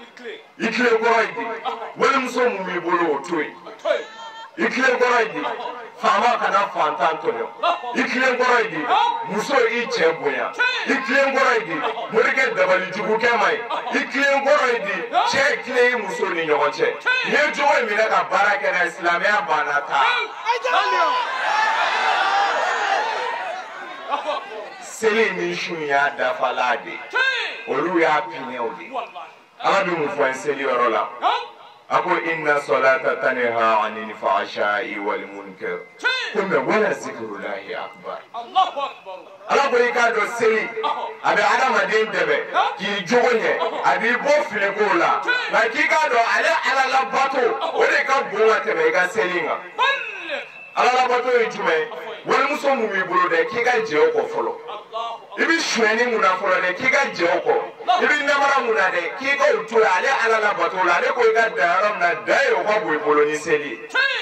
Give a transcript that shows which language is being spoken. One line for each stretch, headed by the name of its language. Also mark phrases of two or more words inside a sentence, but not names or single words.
Bambara: tile kɔrɔ ye di walimuso mun b'i bolo o to yen i tile kɔrɔ ye di fama kana fantan tɔɲɔ i tilen kɔrɔ ye di muso i cɛ bonya i tilen kɔrɔ ye di morikɛ dabali jugukɛ ma ye i tilen kɔrɔ ye di cɛ tilen i muso ni ɲɔgɔn cɛ n'i ye jogo in minɛ ka baara kɛ n'a ye silamɛya banna ta seli ni su y'a dafala de olu y'a pinɛw de ala bɛ mun fɔ an seli yɔrɔ la a ko
Arabic: إن الصلاة تنهى عن الفحشاء والمنكر
Bambara: ko mɛ
Arabic: ولذكر الله
Bambara: akbar ala ko i k'a dɔn seli a bɛ adamaden dɛmɛ k'i jogo ɲɛ a b'i bɔ filiko la nka k'i k'a dɔn ale ala labato o de ka bon ka tɛmɛ i ka seli kan ala labato ye jumɛn walimuso mun b'i bolo dɛ k'i ka jɛ o kɔ fɔlɔ i bɛ suɲɛni mun na fɔlɔ dɛ k'i ka jɛ o kɔ i bɛ namara mun na dɛ k'i ka o to yen ale ala labato la ale ko i ka dan yɔrɔ min na dan ye o ka bon i bolo ni seli ye